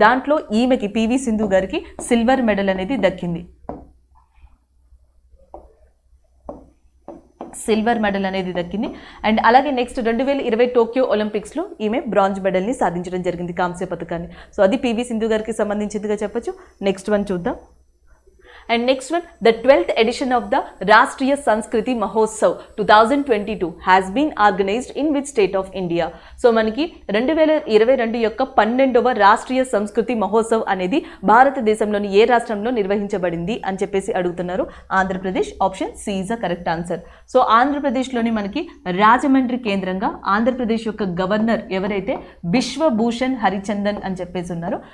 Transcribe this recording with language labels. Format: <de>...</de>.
<te>దాంట్లో ఈమెకి పివి సింధు గారికి సిల్వర్ మెడల్ అనేది దక్కింది. సిల్వర్ మెడల్ అనేది దక్కింది. అండ్ అలాగే నెక్స్ట్ 2020 టోక్యో ఒలింపిక్స్లో ఈమె బ్రాంజ్ మెడల్ని సాధించడం జరిగింది, కాంస్య పథకాన్ని. సో అది పివి సింధు గారికి సంబంధించిందిగా చెప్పొచ్చు. నెక్స్ట్ వన్ చూద్దాం.</te> <en>And next one, the 12th edition of the Rashtriya Sanskriti Mahotsav 2022 has been organized in which state of India?</en> <te>So మనకి 2022 యొక్క 12వ రాష్ట్రీయ సంస్కృతి మహోత్సవ్ అనేది భారతదేశంలోని ఏ రాష్ట్రంలో నిర్వహించబడింది అని చెప్పేసి అడుగుతున్నారు. Andhra Pradesh.</te> <en>Option C is the correct answer.</en> <te>So ఆంధ్రప్రదేశ్లోని మనకి రాజమండ్రి కేంద్రంగా ఆంధ్రప్రదేశ్ యొక్క గవర్నర్ ఎవరైతే బిశ్వభూషణ్ హరిచందన్ అని చెప్పేసి ఉన్నారు.</te>